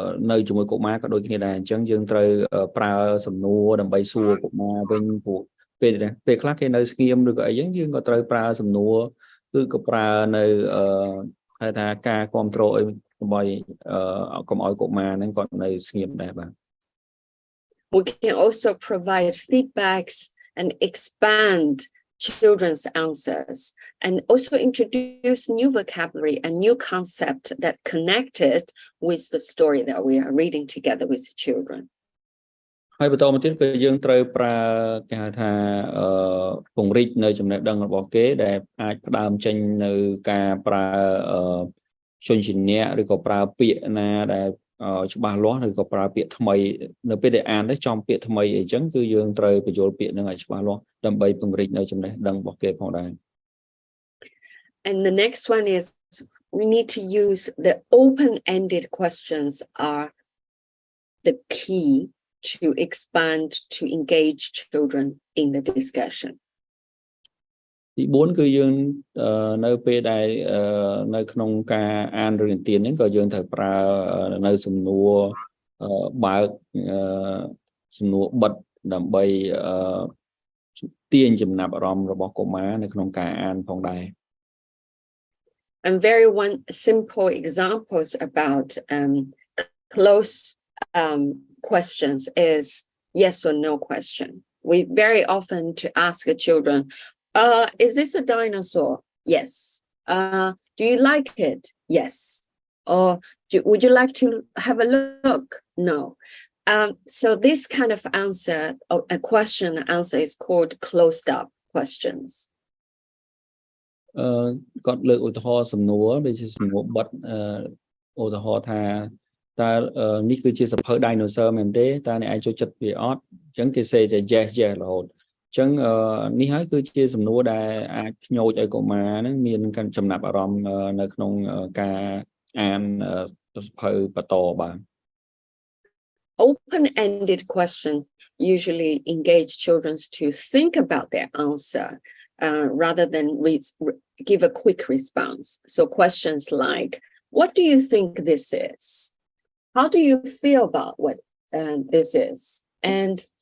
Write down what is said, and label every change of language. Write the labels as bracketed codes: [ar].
[km] នៅជាមួយកុមារក៏ដូចគ្នាដែរអញ្ចឹងយើងត្រូវប្រើសំណួរដើម្បីសួរកុមារវិញព្រោះពេលខ្លះគេនៅស្ងៀមឬក៏អីចឹងយើងក៏ត្រូវប្រើសំណួរគឺក៏ប្រើនៅហៅថាការគ្រប់គ្រងឲ្យដើម្បីកុំឲ្យកុមារហ្នឹងគាត់នៅស្ងៀមដែរបាទ [en] We can also provide feedbacks and expand children's answers and also introduce new vocabulary and new concept that connected with the story that we are reading together with the children. [km] ហើយបន្តមកទៀតគឺយើងត្រូវប្រើគេហៅថាពង្រីកនៅចំណេះដឹងរបស់គេដែលអាចផ្ដើមចេញនៅការប្រើជញ្ជាក់ឬក៏ប្រើពាក្យណាដែលច្បាស់លាស់ឬក៏ប្រើពាក្យថ្មីនៅពេលដែលអានទៅចំពាក្យថ្មីអីចឹងគឺយើងត្រូវបញ្ចូលពាក្យហ្នឹងឲ្យច្បាស់លាស់ដើម្បីពង្រីកនៅចំណេះដឹងរបស់គេផងដែរ [en] And the next one is we need to use the open-ended questions are the key to expand to engage children in the discussion. [km] ទី4គឺយើងនៅពេលដែលនៅក្នុងការអានរឿងទានហ្នឹងក៏យើងត្រូវប្រើនៅសំណួរបើកសំណួរបិទដើម្បីទាញចំណាប់អារម្មណ៍របស់កុមារនៅក្នុងការអានផងដែរ [en] And very one simple examples about close questions is yes or no question. We very often to ask the children, is this a dinosaur? Yes. Do you like it? Yes. Or would you like to have a look? No. So this kind of answer, a question answer is called closed up questions. [km] គាត់លើកឧទាហរណ៍សំណួរដូចជាសំណួរបិទឧទាហរណ៍ថាតើនេះគឺជាសភៅ dinosaur មែនទេតើអ្នកឯងចូលចិត្តវាអត់អញ្ចឹងគេសេតែ [en] yes yes [km] រហូតអញ្ចឹងនេះហើយគឺជាសំណួរដែលអាចភ្ញោចឲ្យកុមារហ្នឹងមានចំណាប់អារម្មណ៍នៅក្នុងការអានសភៅបន្តបាទ [en] Open-ended question usually engage children to think about their answer rather than give a quick response. So questions like, what do you think this is? How do you feel about what this is? And